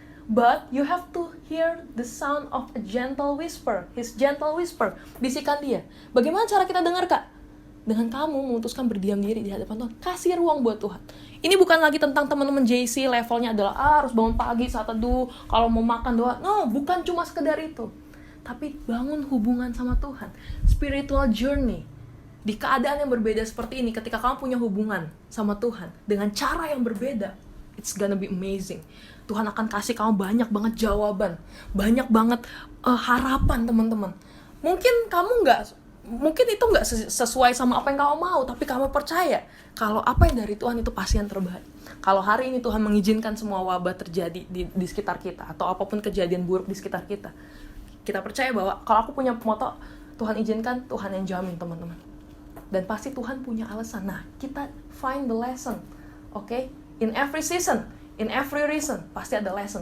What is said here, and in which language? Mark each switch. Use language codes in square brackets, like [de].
[en] But, you have to hear the sound of a gentle whisper. His gentle whisper. [id] Bisikan dia. Bagaimana cara kita dengar, Kak? Dengan kamu memutuskan berdiam diri di hadapan Tuhan. Kasih ruang buat Tuhan. Ini bukan lagi tentang teman-teman JC, levelnya adalah, harus bangun pagi saat teduh, kalau mau makan doa. No, bukan cuma sekedar itu. Tapi bangun hubungan sama Tuhan. [en] Spiritual journey. [id] Di keadaan yang berbeda seperti ini, ketika kamu punya hubungan sama Tuhan dengan cara yang berbeda, [en] it's gonna be amazing. [id] Tuhan akan kasih kamu banyak banget jawaban, banyak banget harapan, teman-teman. Mungkin itu nggak sesuai sama apa yang kamu mau, tapi kamu percaya kalau apa yang dari Tuhan itu pasti yang terbaik. Kalau hari ini Tuhan mengizinkan semua wabah terjadi di sekitar kita, atau apapun kejadian buruk di sekitar kita, kita percaya bahwa kalau aku punya moto, Tuhan izinkan, Tuhan yang jamin, teman-teman. Dan pasti Tuhan punya alasan. Nah, kita [en] find the lesson. [id] Okay? [en] In every season, in every reason, [id] pasti ada [en] lesson.